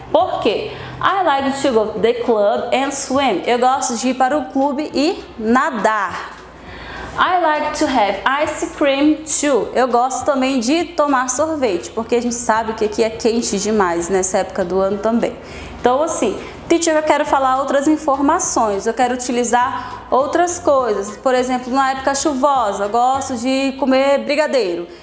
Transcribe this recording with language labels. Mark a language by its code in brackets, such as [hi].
[pt] Por quê? [en] I like to go to the club and swim. [pt] Eu gosto de ir para o clube e nadar. [en] I like to have ice cream too. [pt] Eu gosto também de tomar sorvete, porque a gente sabe que aqui é quente demais nessa época do ano também. Então, assim, Teacher, eu quero falar outras informações, eu quero utilizar outras coisas. Por exemplo, na época chuvosa, eu gosto de comer brigadeiro.